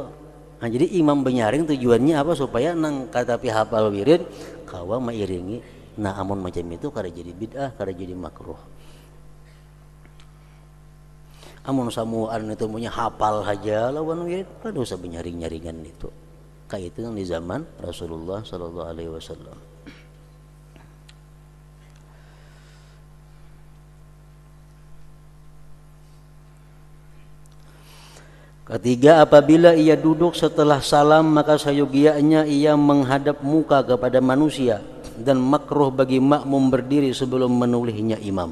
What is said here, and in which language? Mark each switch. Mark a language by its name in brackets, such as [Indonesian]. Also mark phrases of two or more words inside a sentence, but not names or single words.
[Banjar] Nah, jadi imam benyaring tujuannya apa? Supaya nang kada tapi hafal wirid kau mengiringi. Nah, amun macam itu kada jadi bid'ah, kada jadi makruh. Amun samuan itu punya hafal saja lawan wirid, kada usah benyaring-nyaringan itu. Kayak itu yang di zaman Rasulullah [Arabic] صلى الله عليه وسلم. [Indonesian] Ketiga, apabila ia duduk setelah salam maka sayogianya ia menghadap muka kepada manusia, dan makruh bagi makmum berdiri sebelum menulihnya imam.